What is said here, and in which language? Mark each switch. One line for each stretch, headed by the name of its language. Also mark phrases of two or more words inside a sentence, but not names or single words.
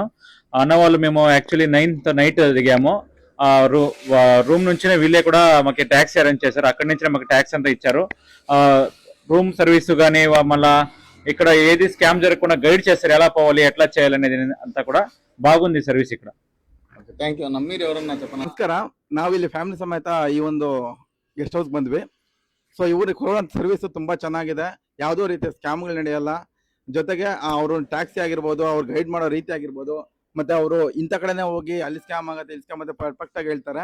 Telugu: అన్న వాళ్ళు మేము యాక్చువల్లీ 9th నైట్ దిగాము. రూమ్ నుంచినే వీళ్ళే కూడా మాకు ట్యాక్సీ అరేంజ్ చేశారు. అక్కడి నుంచి మాకు ట్యాక్సీ అంతా ఇచ్చారు.
English: room service
Telugu: కానీ మళ్ళా ఇక్కడ ఏది స్కామ్ జరగకుండా గైడ్ చేస్తారు, ఎలా పోవాలి ఎట్లా చేయాలనేది అంతా కూడా బాగుంది సర్వీస్ ఇక్కడ.
English: thank you ಅಣ್ಣ.
Telugu: మీరు ఎవరన్నా చెప్పండి.
Kannada: ನಮಸ್ಕಾರ. ನಾವಿಲ್ಲಿ ಫ್ಯಾಮಿಲಿ ಸಮೇತ ಈ ಒಂದು
English: guest house
Kannada: ಬಂದ್ವಿ. ಸೊ ಇವರು ಕೊಡುವಂಥ ಸರ್ವಿಸ್ ತುಂಬ ಚೆನ್ನಾಗಿದೆ. ಯಾವುದೋ ರೀತಿಯ ಸ್ಕ್ಯಾಮ್ಗಳು ನಡೆಯಲ್ಲ. ಜೊತೆಗೆ ಅವರು ಟ್ಯಾಕ್ಸಿ ಆಗಿರ್ಬೋದು, ಅವ್ರು ಗೈಡ್ ಮಾಡೋ ರೀತಿ ಆಗಿರ್ಬೋದು, ಮತ್ತೆ ಅವರು ಇಂಥ ಕಡೆನೇ ಹೋಗಿ ಅಲ್ಲಿ ಸ್ಕ್ಯಾಮ್ ಆಗುತ್ತೆ ಇಲ್ಲಿ ಸ್ಕ್ಯಾಮ್ ಆಗುತ್ತೆ ಪರ್ಫೆಕ್ಟ್ ಆಗಿ ಹೇಳ್ತಾರೆ.